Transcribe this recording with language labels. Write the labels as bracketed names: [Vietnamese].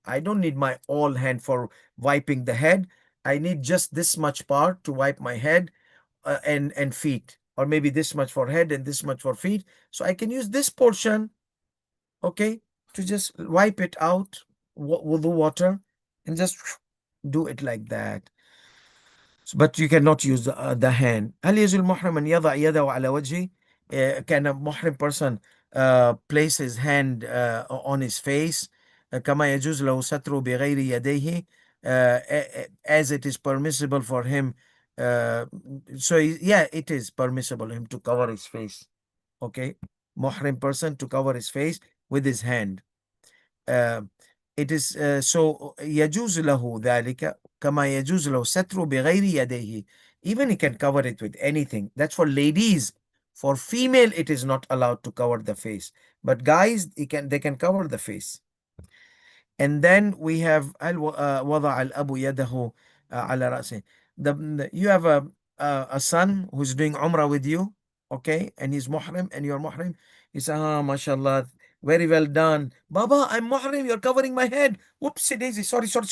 [English] I don't need my all hand for wiping the head. I need just this much part to wipe my head and feet, or maybe this much for head and this much for feet. So I can use this portion, okay, to just wipe it out with the water and just do it like that. But you cannot use the hand. [Arabic] هل يجوز المحرم أن يضع يده على وجهه? [English] Can a muhrim person place his hand on his face [Arabic] كما يجوز له ستره بغير يديه [English] as it is permissible for him. So yeah, it is permissible him to cover his face. Okay, muhrim person to cover his face with his hand. It is so [Arabic] يجوز له ذلك كما يجوز له ستره بغير يديه. [English] Even he can cover it with anything. That's for ladies. For female, it is not allowed to cover the face. But guys, they can cover the face. And then we have [Arabic] وضع الأب يده على رأسه. [English] You have a son who's doing Umrah with you, okay, and he's muhrim and you're muhrim. You say, ah, mashallah, very well done. Baba, I'm muhrim, you're covering my head. Whoopsie daisy, sorry.